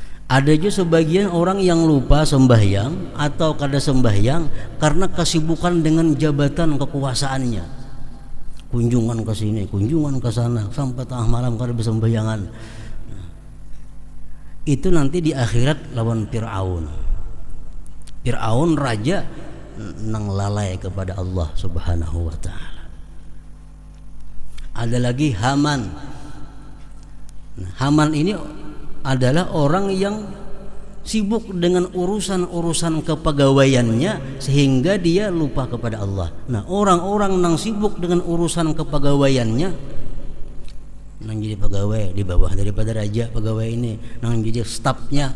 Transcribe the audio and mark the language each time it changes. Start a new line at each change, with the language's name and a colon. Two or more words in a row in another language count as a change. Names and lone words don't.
Indonesian: Ada juga sebagian orang yang lupa sembahyang atau kada sembahyang karena kesibukan dengan jabatan kekuasaannya. Kunjungan ke sini, kunjungan ke sana, sampai tengah malam kada bersembahyangan. Itu nanti di akhirat lawan Fir'aun. Fir'aun raja nang lalai kepada Allah
Arabic: Subhanahu wa ta'ala.
Indonesian: Ada lagi Haman. Haman ini adalah orang yang sibuk dengan urusan-urusan kepegawaiannya sehingga dia lupa kepada Allah. Nah, orang-orang yang sibuk dengan urusan kepegawaiannya, nang jadi pegawai di bawah daripada raja pegawai ini, nang jadi stafnya.